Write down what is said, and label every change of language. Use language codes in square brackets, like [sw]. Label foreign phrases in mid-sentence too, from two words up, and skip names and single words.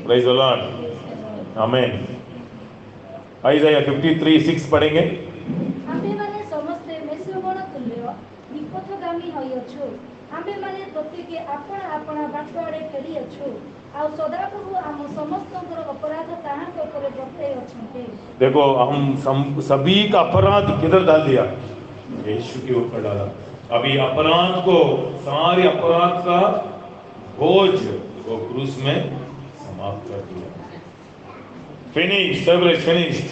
[en] Praise the Lord. [hi] आमीन। आइज़ाया 53:6 पढ़ेंगे। [or] ଆମ୍ଭେମାନେ ସମସ୍ତେ ମେଷଗଣ ତୁଲ୍ୟ ବିପଥଗାମୀ ହୋଇଅଛୁ। ଆମ୍ଭେମାନେ ପ୍ରତ୍ୟେକେ ଆପଣ ଆପଣ ବାଟ ଆଡ଼େ ଫେରି ଅଛୁ। ଆ ସଦାପ୍ରଭୁ ଆମ ସମସ୍ତଙ୍କର ଅପରାଧ ତାହାଙ୍କ ଉପରେ ବର୍ତ୍ତାଇ ଅଛନ୍ତି। [hi] देखो हम सभी का अपराध किधर डाल दिया? यीशु के ऊपर डाला। अभी अपराध को, सारे अपराध का बोझ वो क्रूस में समाप्त कर दिया। फिनिश, सब फिनिश्ड।